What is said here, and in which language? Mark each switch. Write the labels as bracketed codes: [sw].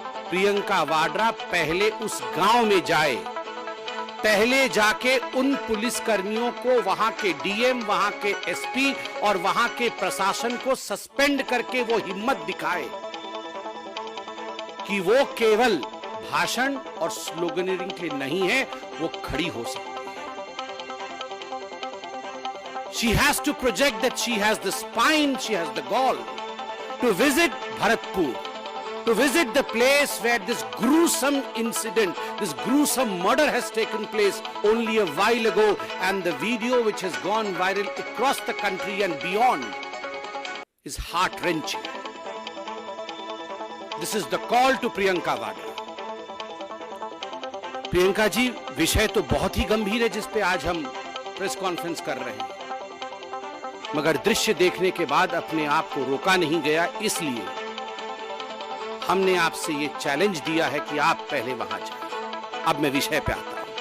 [hi] प्रियंका वाड्रा पहले उस गांव में जाए, पहले जाके उन पुलिस कर्मियों को, वहां के डीएम, वहां के एसपी और वहां के प्रशासन को सस्पेंड करके वो हिम्मत दिखाए कि वो केवल भाषण और स्लोगनिंग के लिए नहीं है, वो खड़ी हो सकती है। [en] She has to project that she has the spine, she has the gall to visit Bharatpur, to visit the place where this gruesome incident, this gruesome murder has taken place only a while ago, and the video which has gone viral across the country and beyond is heart-wrenching. This is the call to Priyanka Vadra. [hi] Priyanka ji, विषय तो बहुत ही गंभीर है जिस पे आज हम press conference कर रहे हैं, मगर दृश्य देखने के बाद अपने आप को रोका नहीं गया, इसलिए हमने आपसे ये चैलेंज दिया है कि आप पहले वहां जाएं। अब मैं विषय पे आता हूं।